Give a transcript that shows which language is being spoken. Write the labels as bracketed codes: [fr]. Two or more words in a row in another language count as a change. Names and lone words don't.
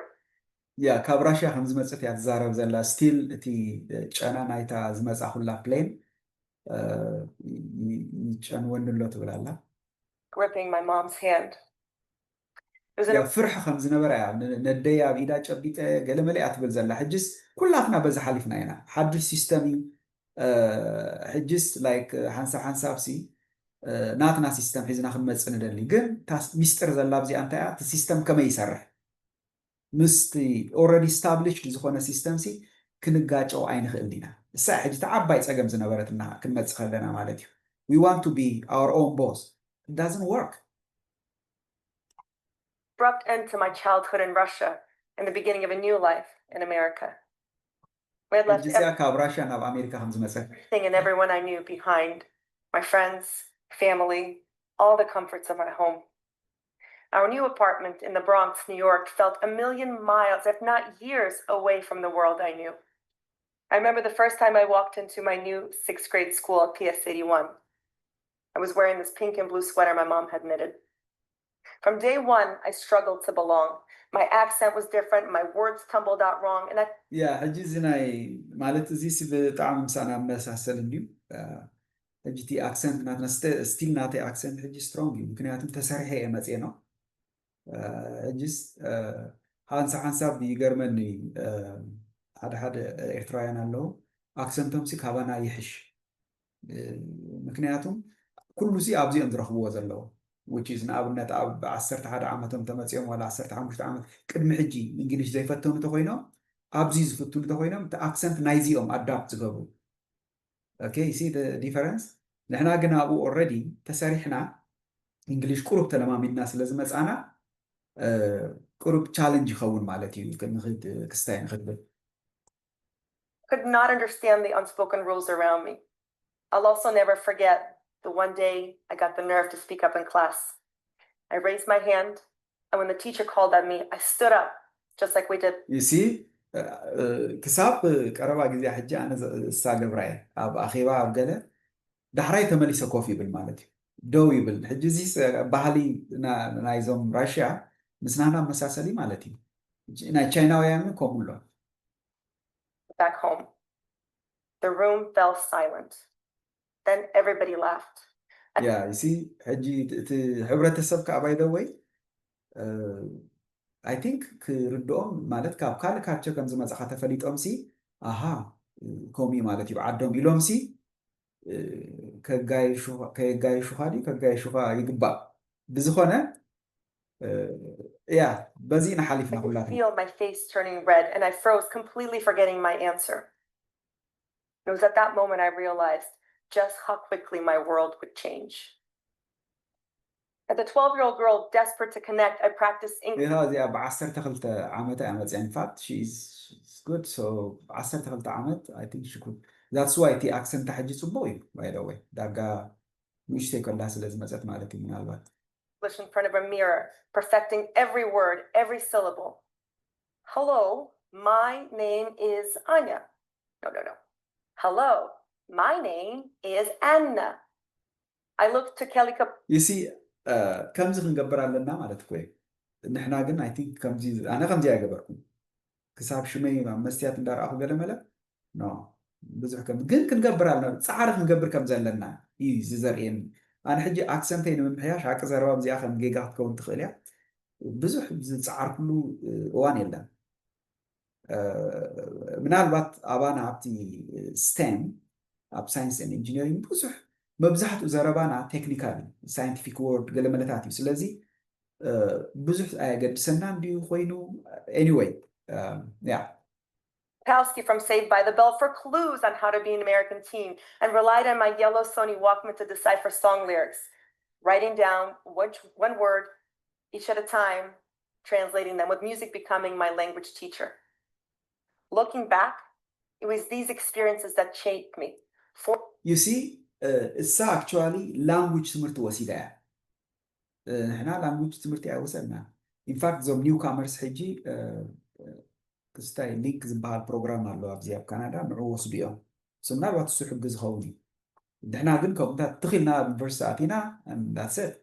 [ti] ያ ካብ ራሽያ ከም ዝመፀት እያ ትዛረብ ዘላ ስቲል እቲ ጨና ናይታ ዝመፃ ኩላ ፕሌን ይጨንወኒ ኣሎ ትብል ኣላ [en] gripping my mom's hand. [ti] ያ ፍርሒ ከም ዝነበረ እያ ነደይ ኣብ ኢዳ ጨቢጠ ገለ መሊኣ ትብል ዘላ ሕጅስ ኩላትና በዛ ሓሊፍና ኢና ሓዱሽ ሲስተም እዩ ሕጅስ ላይክ ሓንሳብ ሲ ናትና ሲስተም ሒዝና ክንመፅእ ንደሊ ግን ሚስጥር ዘላ ብዚኣ እንታይ እያ እቲ ሲስተም ከመይ ይሰርሕ ምስቲ [en] already established [ti] ዝኾነ ሲስተም ሲ ክንጋጨው ኣይንኽእል ኢና እሳ ሕጂ እቲ ዓባይ ፀገም ዝነበረትና ክንመፅእ ከለና ማለት እዩ [en] we want to be our own boss it doesn't work abrupt end to my childhood in Russia and the beginning of a new life in America. I had left everything and everyone I knew behind, my friends, family, all the comforts of my home. Our new apartment in the Bronx, New York, felt a million miles, if not years, away from the world I knew. I remember the first time I walked into my new 6th grade school at PS 81. I was wearing this pink and blue sweater my mom had knitted. From day one, I struggled to belong. My accent was different, my words tumbled out wrong, and that... Yeah, [ti] ሕጂ እዚ ናይ ማለት እዚ ብጣዕሚ ምሳና መሳሰል እንድዩ ሕጂ እቲ ኣክሰንት ናትና ስቲል ናተይ ኣክሰንት ሕጂ ስትሮንግ እዩ ምክንያቱም ተሰሪሐ እየ መፅአ ነው ሕጂስ ሓንሳብ ይገርመኒ ሓደ ኤርትራውያን ኣለዉ ኣክሰንቶም ሲ ካባና ይሕሽ ምክንያቱም ኩሉ ሲ ኣብዚኦም ዝረኽብዎ ዘለዎ [en] which is [ti] ንኣብነት ኣብ 11 ዓመቶም ተመፅኦም ወላ 15 ዓመት ቅድሚ ሕጂ እንግሊሽ ዘይፈተኑ ተኮይኖም ኣብዚ ዝፍትኑ ተኮይኖም እቲ ኣክሰንት ናይዚኦም ኣዳፕት ዝገብሩ [en] okay you see the difference [ti] ንሕና ግን ኣብኡ ኦልሬዲ ተሰሪሕና እንግሊሽ ቁሩብ ተለማሚድና ስለ ዝመፃና ቁሩብ ቻሌንጅ ይኸውን ማለት እዩ ክስታይ ንኽብል [en] could not understand the unspoken rules around me. I'll also never forget the one day I got the nerve to speak up in class. I raised my hand, and when the teacher called at me, I stood up, just like we did. You see, [ti] ክሳብ ቀረባ ጊዜ ሕጂ ኣነ ዝሳገብራየ ኣብ ኣኼባ ኣብ ገለ ዳሕራይ ተመሊሰ ኮፍ ይብል ማለት እዩ ደው ይብል ሕጂ እዚ ባህሊ ናይዞም ራሽያ ምስናና መሳሰሊ ማለት እዩ ናይ ቻይናውያን ከምኡ ኣሎ [en] Back home, the room fell silent. Then everybody laughed. Yeah, you see, [ti] ሕጂ እቲ ሕብረተሰብ ከዓ [en] by the way I think [ti] ክርድኦም ማለት ካብ ካልእ ካልቸር ከም ዝመፅኻ ተፈሊጦም ሲ ኣሃ ከምኡ ማለት እዩ ዓዶም ኢሎም ሲ ከጋይሹኻ ድዩ ከጋይሹኻ ይግባእ ብዝኾነ ያ በዚህና ሓሊፍና ኩላትና [en] I feel my face turning red and I froze, completely forgetting my answer. It was at that moment I realized just how quickly my world would change. As a 12-year-old girl desperate to connect, I practiced English. [ti] እዚኣ ብ12 ዓመት እያ መፅያ [en] in fact she is good so [ti] 12 ዓመት [en] I think she could that's why [ti] እቲ ኣክሰንት ሕጂ ፅቡቅ እዩ [en] by the way [ti] ዳጋ ንእሽተይ ከላ ስለ ዝመፀት ማለት እዩ ምናልባት [en] in front of a mirror, perfecting every word, every syllable. Hello, my name is Anya. No. Hello, my name is Anna. I looked to Kelly. You see, [ti] ከምዚ ክንገብር ኣለና ማለት ኮይ ንሕና ግን [en] I think [ti] ከምዚ ኣነ ከምዚ ኣይገበርኩም ክሳብ ሽመይ መስትያት እንዳርኣኹ ገለ መለ ኖ ብዙሕ ከም ግን ክንገብር ኣለና ፃዕሪ ክንገብር ከም ዘለና እዩ ዝዘርእየኒ ኣነ ሕጂ ኣክሰንተይ ንምምሕያሽ ሓቂ ዘረባ ብዚኣ ከም ጌጋ ክትከውን ትኽእል እያ ብዙሕ ዝፀዓርኩሉ እዋን የለን ምናልባት ኣባና ኣብቲ ስቴም ኣብ ሳይንስ ን ኢንጂነሪንግ ብዙሕ መብዛሕትኡ ዘረባና [en] technical scientific word [ti] ገለ መለታት እዩ ስለዚ ብዙሕ ኣየገድሰናን ድዩ ኮይኑ ኤኒዌይ ያ [en] Kapowski from Saved by the Bell for clues on how to be an American teen and relied on my yellow Sony Walkman to decipher song lyrics, writing down one word each at a time, translating them, with music becoming my language teacher. Looking back, it was these experiences that shaped me. You see, [ti] እሳ [en] actually language [ti] ትምህርቲ ወሲዳ እያ ንሕና language ትምህርቲ ኣይወሰድና ኢንፋክት እዞም [en] new comers [ti] ሕጂ ክስታይ ሊንክ ዝበሃል ፕሮግራም ኣሎ ኣብዚ ኣብ ካናዳ ንዑ ወስዱ እዮም ምናልባት እሱ ሕጊ ዝኸውን እዩ ንሕና ግን ከምኡታት ትኽኢልና ኣብ ዩኒቨርሲቲ ኣቲና [en] and that's it.